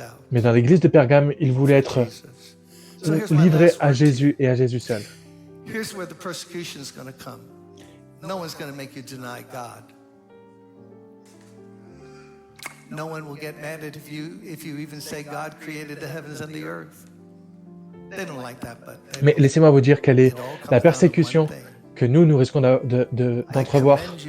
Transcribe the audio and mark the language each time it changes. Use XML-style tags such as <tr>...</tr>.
<fr>Mais dans l'église de Pergame, ils voulaient être livrés à Jésus et à Jésus seul.</fr> <en>Here's where the persecution is going to come. No one's going to make you deny God. No one will get mad at you if you even say God created the heavens and the earth. They don't like that, but</en> <fr>Mais laissez-moi vous dire quelle est la persécution que nous risquons d'entrevoir.</fr>